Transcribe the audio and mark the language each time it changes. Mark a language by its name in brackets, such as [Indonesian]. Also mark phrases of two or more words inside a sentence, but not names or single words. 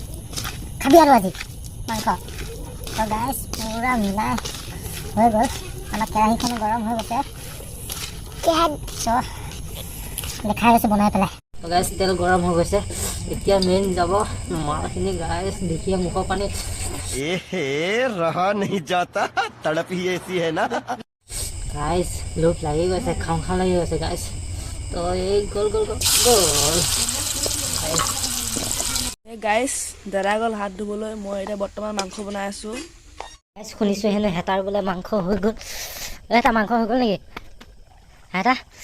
[Assamese] মাংস তো গাইছ পুৰা মিলাই হৈ গ'ল আমাৰ কেৰাহীখনো গৰম হৈ গৈছে দেখাই গৈছে বনাই পেলাই তো গাইছ তেল গৰম হৈ গৈছে এতিয়া মেইন যাব মালখিনি গাইছ দেখিয়ে মুখৰ পানী [Hindi] रहा नहीं जाता तड़प ही ऐसी है ना [Assamese] গাইছ লোভ লাগি গৈছে খাওঁ লাগি গৈছে গাইছ তো এই গ'ল গাইছ দেৰা গ'ল হাত ধুবলৈ মই এতিয়া বৰ্তমান মাংস বনাই আছোঁ গাইছ শুনিছোঁ হেনো হেতাৰ বোলে মাংস হৈ গ'ল এটা মাংস হৈ গ'ল নেকি হেতা